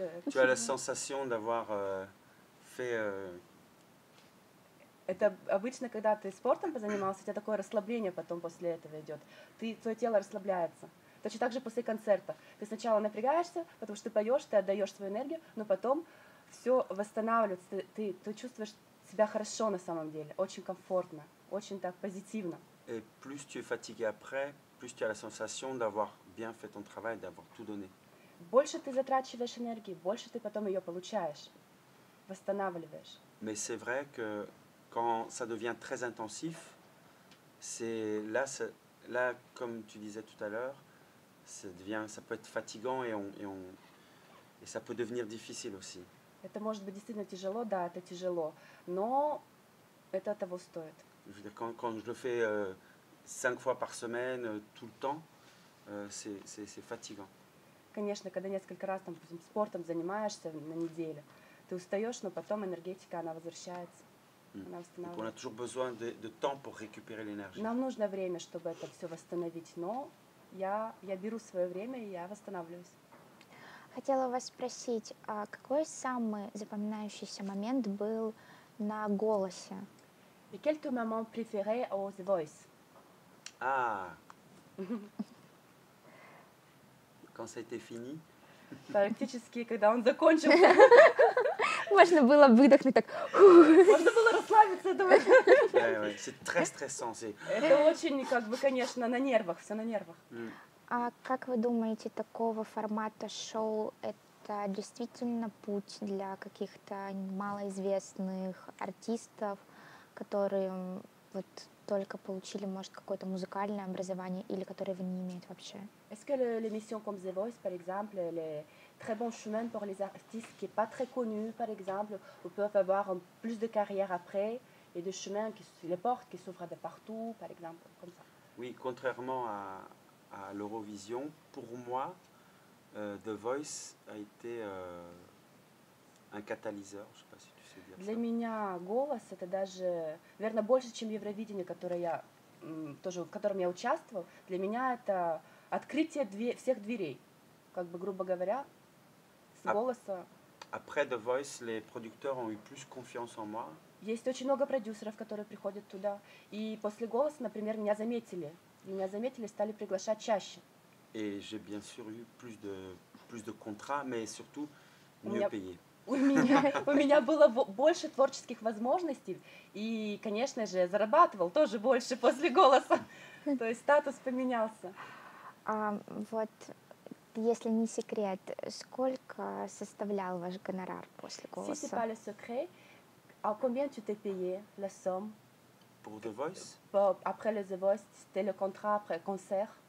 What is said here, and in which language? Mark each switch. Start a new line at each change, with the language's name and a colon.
French: Tu as la sensation d'avoir fait...
Russian: Это обычно, когда ты спортом позанимался, у тебя такое расслабление потом после этого идет. Твое тело расслабляется. Точно так же после концерта. Ты сначала напрягаешься, потому что ты поешь, ты отдаешь свою энергию, но потом все восстанавливается. Ты чувствуешь себя хорошо на самом деле, очень комфортно, очень так позитивно.
French: Et plus tu es fatigué après, plus tu as la sensation d'avoir bien fait ton travail, d'avoir tout donné.
Russian: Больше ты затрачиваешь энергии, больше ты потом ее получаешь, восстанавливаешь.
French: Mais c'est vrai que quand ça devient très intensif, c'est là, comme tu disais tout à l'heure, ça peut être fatigant et ça peut devenir difficile aussi.
Russian: Это может быть действительно тяжело, да, это тяжело, но это того стоит.
French: Je veux dire, quand je le fais 5 fois par semaine, tout le temps, c'est fatigant.
Russian: Конечно, когда несколько раз там, спортом занимаешься на неделю, ты устаешь, но потом энергетика, она возвращается.
French: Donc on a toujours besoin de temps pour récupérer l'énergie.
Russian: Нам нужно время, чтобы это все восстановить, но я беру свое время и я восстанавливаюсь. Хотела вас спросить, а какой самый запоминающийся момент был на «Голосе»?
French: Et quel est ton moment préféré au The Voice? Ah Quand ça a été fini.
Russian: Практически, когда он закончился. Можно было выдохнуть так. Можно было расслабиться, думаю.
French: Ouais, c'est très stressant.
Russian: Это очень, конечно, на нервах, все на нервах. А как вы думаете, такого формата шоу это действительно путь для каких-то малоизвестных артистов, которые вот только получили, может, какое-то музыкальное образование или которые его не имеют вообще?
French: Est-ce que l'émission comme The Voice, par exemple, elle est très bon chemin pour les artistes qui n'est pas très connus, par exemple, ou peuvent avoir plus de carrière après et de chemins, les portes qui s'ouvrent de partout, par exemple, comme ça? Oui, contrairement à l'Eurovision, pour moi, The Voice a été un catalyseur, je ne sais pas si tu sais dire ça.
Russian: Для меня голос это даже, наверное, больше, чем Евровидение, в котором я участвовал. Для меня это открытие всех дверей, грубо говоря, с голоса.
French: Après The Voice, les producteurs ont eu plus confiance en moi.
Russian: Есть очень много продюсеров, которые приходят туда. И после голоса, например, меня заметили, стали приглашать чаще.
French: Et j'ai bien sûr eu plus de contrats, mais surtout mieux payés.
Russian: У меня было больше творческих возможностей, и, конечно же, зарабатывал тоже больше после голоса. То есть статус поменялся. Вот, если не секрет, сколько составлял ваш гонорар после голоса?
French: Si c'est pas le secret, à combien tu t'es payé la somme? Pour The Voice? Après le The Voice, c'était le contrat après concert?